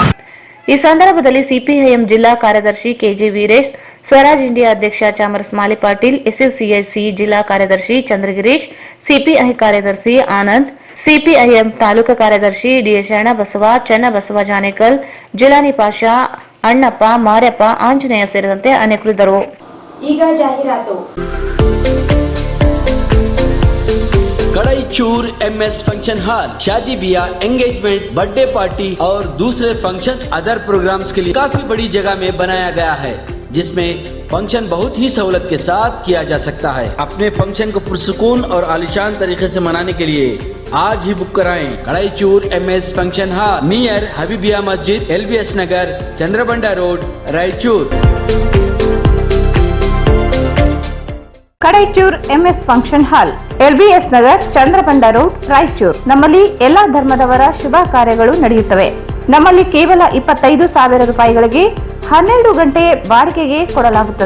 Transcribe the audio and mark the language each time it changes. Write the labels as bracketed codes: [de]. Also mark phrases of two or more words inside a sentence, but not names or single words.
[kn] ಈ ಸಂದರ್ಭದಲ್ಲಿ ಸಿಪಿಐಎಂ ಜಿಲ್ಲಾ ಕಾರ್ಯದರ್ಶಿ ಕೆಜಿ ವೀರೇಶ್, ಸ್ವರಾಜ್ ಇಂಡಿಯಾ ಅಧ್ಯಕ್ಷ ಚಾಮರಸ್ ಮಾಲಿ ಪಾಟೀಲ್, SUCI ಜಿಲ್ಲಾ ಕಾರ್ಯದರ್ಶಿ ಚಂದ್ರಗಿರೀಶ್, ಸಿಪಿಐ ಕಾರ್ಯದರ್ಶಿ ಆನಂದ್, ಸಿಪಿಐಎಂ ತಾಲೂಕು ಕಾರ್ಯದರ್ಶಿ ಡಿಎಸ್ ಶರಣಬಸವ, ಚನ್ನಬಸವ ಜಾನೇಕಲ್, ಜಿಲಾನಿ ಪಾಷಾ, ಅಣ್ಣಪ್ಪ, ಮಾರ್ಯಪ್ಪ, ಆಂಜನೇಯ ಸೇರಿದಂತೆ ಅನೇಕರಿದ್ದರು. ಈಗ ಜಾಹೀರಾತು. [hi] कड़ाईचूर MS फंक्शन हॉल शादी ब्याह, [en] engagement, birthday party [hi] और दूसरे [en] functions other programs [hi] के लिए काफी बड़ी जगह में बनाया गया है, जिसमें फंक्शन बहुत ही सहूलत के साथ किया जा सकता है। अपने फंक्शन को पुरसुकून और आलिशान तरीके से मनाने के लिए आज ही बुक कराएं। कड़ाईचूर MS फंक्शन हॉल नियर हबीबिया मस्जिद, LBS नगर, चंद्रबंडा रोड, रायचूर। [kn] ಕಡೈಚೂರ್ MS ಫಂಕ್ಷನ್ ಹಾಲ್ LBS ನಗರ್, ಚಂದ್ರಪಂಡ ರೋಡ್, ರಾಯಚೂರು. ನಮ್ಮಲ್ಲಿ ಎಲ್ಲಾ ಧರ್ಮದವರ ಶುಭ ಕಾರ್ಯಗಳು ನಡೆಯುತ್ತವೆ. ನಮ್ಮಲ್ಲಿ ಕೇವಲ 25,000 ರೂಪಾಯಿಗಳಿಗೆ 12 ಗಂಟೆ ಬಾಡಿಗೆಗೆ ಕೊಡಲಾಗುತ್ತದೆ.